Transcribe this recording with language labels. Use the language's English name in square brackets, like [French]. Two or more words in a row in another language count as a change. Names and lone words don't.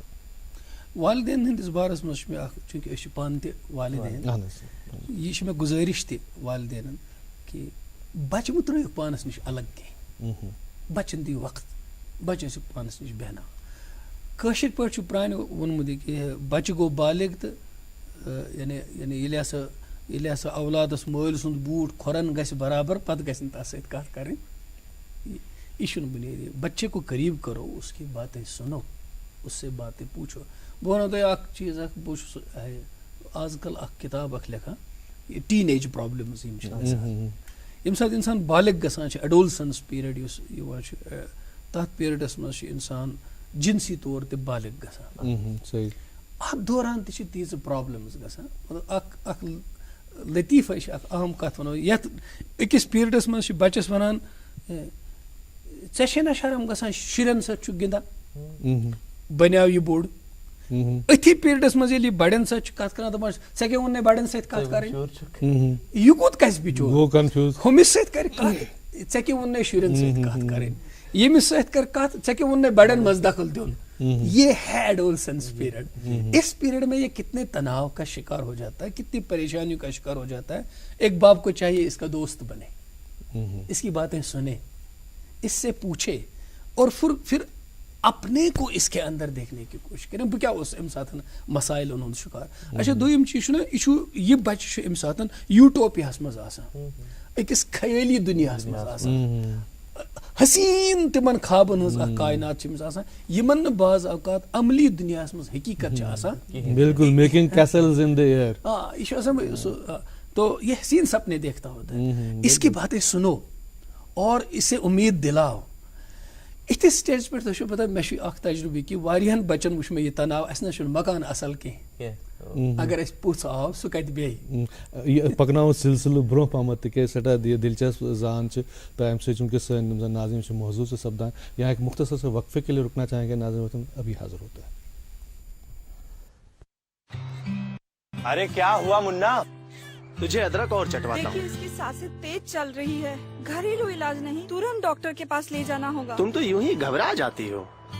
[Kashmiri] والدین ہندس بارس مز چھُ مےٚ اکھ, چوٗنٛکہِ أسۍ چھِ پانہٕ تہِ والدین, یہِ چھِ مےٚ گُزٲرِش تہِ والدینن کہ بچہِ مہٕ ترٲیِو پانس نِش الگ کینٛہہ, بچن دِیِو وقت, بچہِ ٲسِو پانس نِش بیٚہناوان. کٲشِر پٲٹھۍ چھُ پرانہِ ووٚنمُت یہِ کہ بچہِ گوٚو بالغ تہٕ یعنی ییٚلہِ ہسا اولادس مٲلۍ سُنٛد بوٗٹھ کھۄرن گژھِ برابر پتہٕ گژھِ نہٕ تتھ سۭتۍ کتھ کرٕنۍ. یہ چھُنہٕ بُنیٲدی. [Urdu] بچے کو قریب کرو, اس کی باتیں سنو, اس سے باتیں پوچھو. [Kashmiri] بہٕ ونو تۄہہِ اکھ چیٖز اکھ, بہٕ چھُس آز کل اکھ کِتاب اکھ لیکھان, یہ [English] teen age problems [Kashmiri] یِم چھِ آسان. ییٚمہِ ساتہٕ اِنسان بالغ گژھان چھُ, [English] adolescence period [Kashmiri] یُس یِوان چھُ, تتھ پیٖریڈس منٛز چھُ اِنسان جنسی طور تہِ بالغ گژھان. اتھ دوران تہِ چھِ تیٖژٕ پرابلمز گژھان. مطلب اکھ لطیفہ چھِ, اکھ اہم کتھ ونو, یتھ أکِس پیٖریڈس منٛز چھِ بچس ونان ژےٚ چھے نہ شرم گژھان شُرٮ۪ن سۭتۍ چھُ گِنٛدان, بنیو یہِ بوٚڑ. اتھی پیریڈس مز ییٚلہِ یہِ بڑٮ۪ن سۭتۍ چھُ کتھ کران دپان ژےٚ کیٛاہ ووٚن بڑٮ۪ن سۭتۍ کتھ کرٕنۍ یہِ کوٚت گژھِ بِچور [Urdu] وہ کنفیوز [Kashmiri] ہُمِس سۭتۍ کرِ کتھ ژےٚ کیٛاہ ووٚننَے شُرٮ۪ن سۭتۍ کتھ کرٕنۍ ییٚمِس سۭتۍ کر کتھ ژےٚ کیٛاہ ووٚننَے بڑٮ۪ن منٛز دخل دیُن [Urdu] یہ ہے [English] adolescence period [Urdu] اس پیریڈ میں یہ کتنے تناؤ کا شکار ہو جاتا ہے کتنی پریشانیوں کا شکار ہو جاتا ہے ایک باپ کو چاہیے اس کا دوست بنے اس کی باتیں سنے اس سے پوچھے اور پھر اپنے کو اس کے اندر دیکھنے کی کوشش کریں [Kashmiri] بہ کیا اوس امہِ ساتہٕ مسائل ہُنٛد شکار اچھا دوٚیِم چیٖز چھُ نہ یہِ بچہِ چھُ امہِ ساتہٕ یوٗٹوپیاہس منٛز آسان أکِس خیٲلی دُنیاہس منٛز آسان حسین تمن خوابن ہٕنٛز اکھ کائنات چھِ أمِس آسان یِمن نہٕ بعض اوقات عملی دُنیاہس منٛز حقیقت چھِ آسان [English] بالکل making castles in the air [Kashmiri] یہ چھُ آسان سُہ [Urdu] تو یہ حسین سپنے دیکھتا ہوتا ہے اس کی باتیں سنو اور اسے امید دلاؤ [Kashmiri] اتھس سٹیجس پہ تۄہہِ چھو پتہ مےٚ چھُ اکھ تجربہٕ کہِ واریاہن بچن وٕچھ مےٚ یہِ تناو اسہِ نہ چھُنہٕ مکان اصل کینٛہہ اگر اسہِ پوٚژھ آو سُہ کتہِ بیٚہہِ پکناو سلسلہٕ برونٛہہ پہمتھ تِکیازِ سٮ۪ٹھاہ دلچسپ زان چھِ تہٕ امہِ سۭتۍ وٕنکٮ۪س سٲنۍ یِم زن ناظرین چھِ محظوٗظ چھِ سپدان [Urdu] یہاں ایک مختصر سے وقفے کے لیے رکنا چاہیں گے ناظرین وطن ابھی حاضر ہوتا ہے. ارے کیا ہوا منا تجھے ادرک اور چٹواتا دیکھیے ہوں اس کی سانسیں تیز چل رہی ہے گھریلو علاج نہیں ترنت ڈاکٹر کے پاس لے جانا ہوگا تم تو یوں ہی گھبرا جاتی ہو.